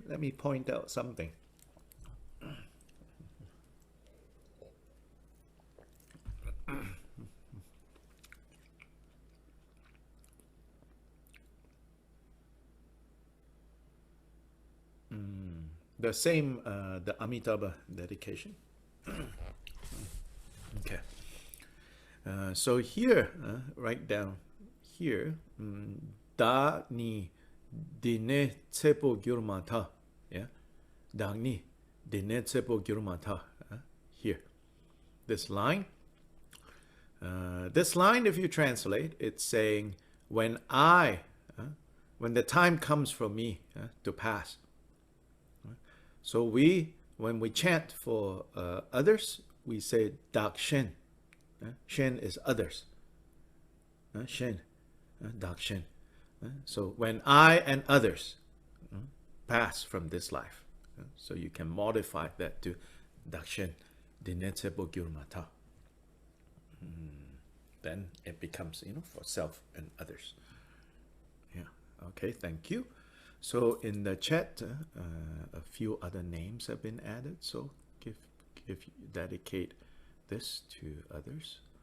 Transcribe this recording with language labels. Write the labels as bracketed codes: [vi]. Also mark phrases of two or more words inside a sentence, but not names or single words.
[en] Let me point out something. The same, the Amitabha dedication. Okay. So here, write down here, [bo] བདག་ནི་འདི་ནས་ཚེ་འཕོས་གྱུར་མ་ཐག. Yeah. བདག་ནི་འདི་ནས་ཚེ་འཕོས་གྱུར་མ་ཐག. [en] Here. This line. This line, if you translate, it's saying, when when the time comes for me to pass. So when we chant for others, we say [bo] བདག་གཞན. [en] Shen is others. [bo] གཞན་ བདག་གཞན. [en] So when I and others pass from this life, so you can modify that to [bo] བདག་གཞན་འདི་ནས་ཚེ་འཕོས་གྱུར་མ་ཐག. [en] Then it becomes, for self and others. Yeah. Okay. Thank you. So in the chat, a few other names have been added. So dedicate this to others.